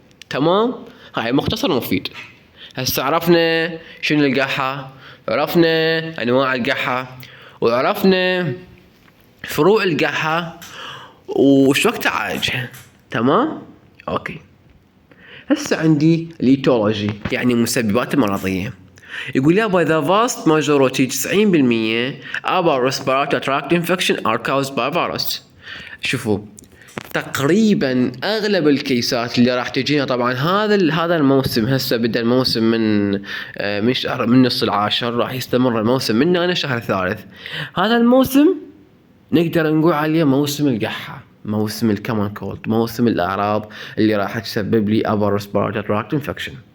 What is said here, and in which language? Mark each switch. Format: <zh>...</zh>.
<ar>تمام، هاي مختصر مفيد. هسه عرفنا شنو القحة، عرفنا أنواع القحة، وعرفنا فروع القحة وش وقت أعالجها. تمام، أوكي. هسه عندي الإيتيولوجي، يعني مسببات المرضية. يقول يابا</ar> <en>the vast majority 90% upper respiratory tract infection are caused by virus.</en> <ar>شوفوا، تقريبا اغلب الكيسات اللي راح تجينا، طبعا هذا الموسم هسه بدا الموسم من شهر، من نص العاشر راح يستمر الموسم من هنا شهر الثالث. هذا الموسم نقدر نقول عليه موسم القحة، موسم الكومن كولد، موسم الاعراض اللي راح تسبب لي</ar> <en>upper respiratory tract infection.</en>